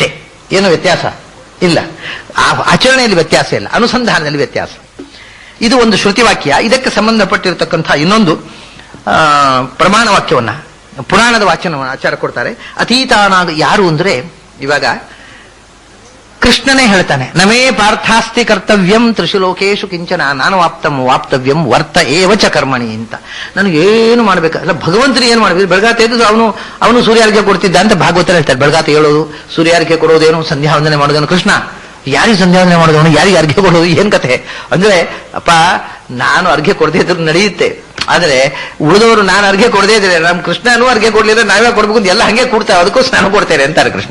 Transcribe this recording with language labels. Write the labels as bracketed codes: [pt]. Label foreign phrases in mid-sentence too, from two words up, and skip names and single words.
[kn] ಏನು ವ್ಯತ್ಯಾಸ ಇಲ್ಲ, ಆಚರಣೆಯಲ್ಲಿ ವ್ಯತ್ಯಾಸ ಇಲ್ಲ, ಅನುಸಂಧಾನದಲ್ಲಿ ವ್ಯತ್ಯಾಸ. ಇದು ಒಂದು ಶ್ರುತಿವಾಕ್ಯ. ಇದಕ್ಕೆ ಸಂಬಂಧಪಟ್ಟಿರತಕ್ಕಂಥ ಇನ್ನೊಂದು ಪ್ರಮಾಣ ವಾಕ್ಯವನ್ನ, ಪುರಾಣದ ವಾಚನವನ್ನು ಆಚಾರ ಕೊಡ್ತಾರೆ. ಅತೀತಾನಾಗ ಯಾರು ಅಂದ್ರೆ, ಇವಾಗ ಕೃಷ್ಣನೇ ಹೇಳ್ತಾನೆ, [sa] ನಮೇ ಪಾರ್ಥಾಸ್ತಿ ಕರ್ತವ್ಯಂ ತ್ರಿಷು ಲೋಕೇಶು ಕಿಂಚನ ನಾನು ವಾಪ್ತವ್ಯಂ ವರ್ತ ಏವಚ ಕರ್ಮಣಿ ಅಂತ. [kn] ನನಗೇನು ಮಾಡ್ಬೇಕಲ್ಲ, ಭಗವಂತರು ಏನು ಮಾಡ್ಬೇಕು? ಬೆಳಗಾತ ಎದ್ದು ಅವನು ಸೂರ್ಯಾರ್ಘ್ಯ ಕೊಡ್ತಿದ್ದ ಅಂತ ಭಾಗವತರ ಹೇಳ್ತಾರೆ. ಬೆಳಗಾತ ಹೇಳೋದು, ಸೂರ್ಯಾರ್ಘ್ಯ ಕೊಡೋದೇನು, ಸಂಧ್ಯಾವಂದನೆ ಮಾಡೋದೇನು. ಕೃಷ್ಣ ಯಾರಿಗೆ ಸಂಧ್ಯಾವಂದನೆ ಮಾಡೋದವನು, ಯಾರಿಗೆ ಅರ್ಘ್ಯ ಕೊಡೋದು, ಏನ್ ಕಥೆ ಅಂದ್ರೆ, ಅಪ್ಪ ನಾನು ಅರ್ಘ್ಯ ಕೊಡದೇ ಇದ್ರು ನಡೆಯುತ್ತೆ, ಆದರೆ ಉಳಿದವರು ನಾನು ಅರ್ಘ್ಯ ಕೊಡದೇ ಇದ್ರೆ, ನಮ್ಮ ಕೃಷ್ಣನೂ ಅರ್ಘ್ಯ ಕೊಡ್ಲಿಲ್ಲ, ನಾವೇ ಕೊಡ್ಬೇಕು ಅಂತ ಎಲ್ಲ ಹಂಗೆ ಕೊಡ್ತಾರೆ, ಅದಕ್ಕೋಸ್ಕರ ನಾನು ಕೊಡ್ತೇನೆ ಅಂತಾರೆ ಕೃಷ್ಣ.